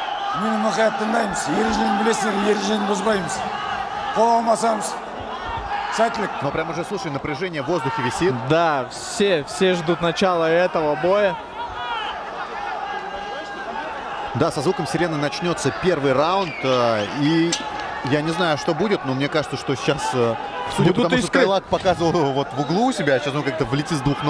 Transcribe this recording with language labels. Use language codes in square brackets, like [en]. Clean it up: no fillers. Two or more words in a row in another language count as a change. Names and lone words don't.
[kk] Менің мұқият тыңдаймыз. Ережені білесіздер, ережені бұзбаймыз. Қол алмасамыз. Сәттілік. [ru] Но прям уже, слушай, напряжение в воздухе висит. Да, все ждут начала этого боя. Да, со звуком сирены начнется первый раунд. И я не знаю, что будет, но мне кажется, что сейчас, судя по тому, что Тайлак показывал вот в углу у себя, сейчас он как-то влетит с двух ног.